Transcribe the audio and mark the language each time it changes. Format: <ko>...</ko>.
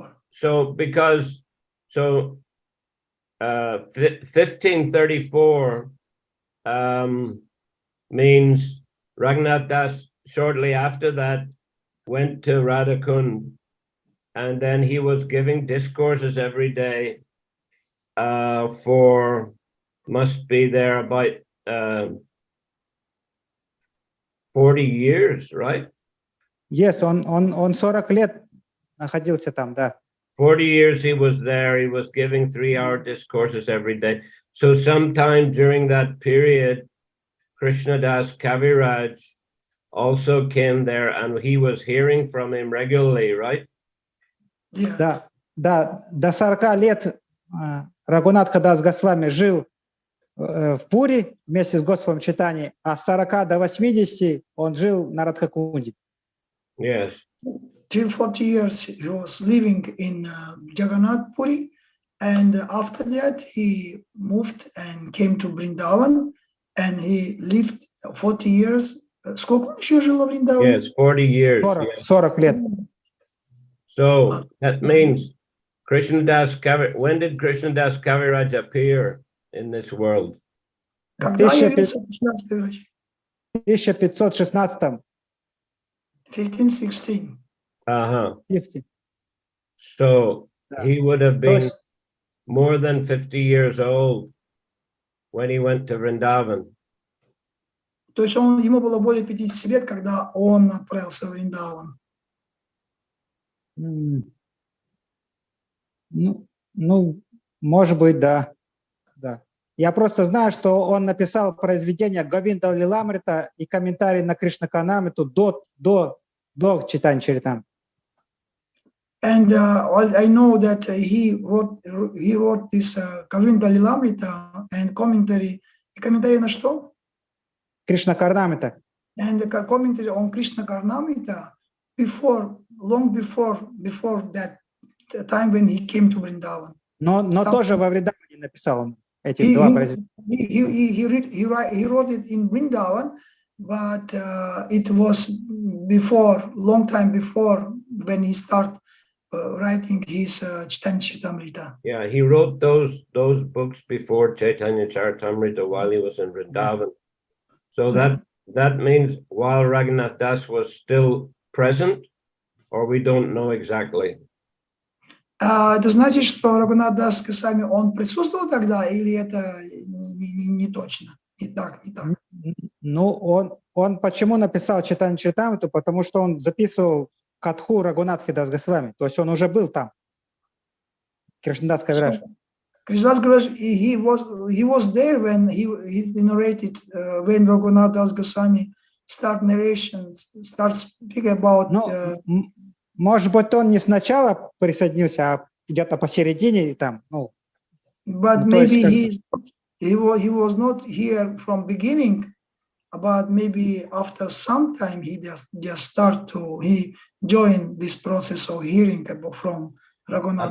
<en>So 1534 means Raghunath Das shortly after that went to Radhakund, and then he was giving discourses every day for must be there about 40 years, right?</en> <ru>Yes, он 40 лет находился там, да.</ru> <en>40 years he was there. He was giving 3-hour discourses every day. So sometime during that period, Krishnadas Kaviraj also came there, and he was hearing from him regularly, right? Yeah.</en> <ru>Да, да, до 40 лет Рагунатха Дас Госвами жил в Пури вместе с Господом Чайтаньей, а с 40 до 80 он жил на Радхакунде.</ru> <en>Yes. Till 40 years he was living in Jagannath Puri, and after that he moved and came to Vrindavan, and he lived 40 years.</en> <ru>Сколько он еще жил в Вриндаване?</ru> <en>Yes, 40 years.</en> <ru>40 лет.</ru> <en>So that means Krishnadas Kaviraj. When did Krishnadas Kaviraj appear in this world?</en> <ru>Когда явился Кришнадас Кавираджа? 1516. 1516. Uh-huh. 50.</ru> <en>So he would have been</en> <ru>есть-</ru> <en>more than 50 years old when he went to Vrindavan.</en> <ru>То есть ему было более 50 лет, когда он отправился в Вриндаван. Ну, может быть, да. Да. Я просто знаю, что он написал произведение Говинда Лиламрита и комментарий на Кришна-канамриту до читания Чаритамриты.</ru> <en>And I know that he wrote this Govinda Lilamrita and commentary.</en> <ru>Комментарий на что? Кришна-карнамрита.</ru> <en>And the commentary on Krishna Karnamrita long before that time when he came to Vrindavan.</en> <ru>Но тоже во Вриндаване написал он эти два произведения.</ru> <en>He wrote it in Vrindavan, but it was long time before when he started writing his Chaitanya Charitamrita. Yeah, he wrote those books before Chaitanya Charitamrita while he was in Vrindavan. So that means while Raghunath Das was still present, or we don't know exactly.</en> <ru>Это значит, что Рагунат Дас Госвами он присутствовал тогда, или это не точно? Не так. Ну, он почему написал Чайтанья Чаритамриту? Потому что он записывал Катху Рагунатхи Дас Госвами. То есть он уже был там. Кришнадас Кавираж.</ru> <en>Кришнадас Кавираж, he was there when he narrated, when Raghunath Das Goswami start speaking about.</en> <ru>Может быть, он не сначала присоединился, а где-то посередине там.</ru> <en>But maybe he was not here from beginning, but maybe after some time he he joined this process of hearing from Raghunath.</en>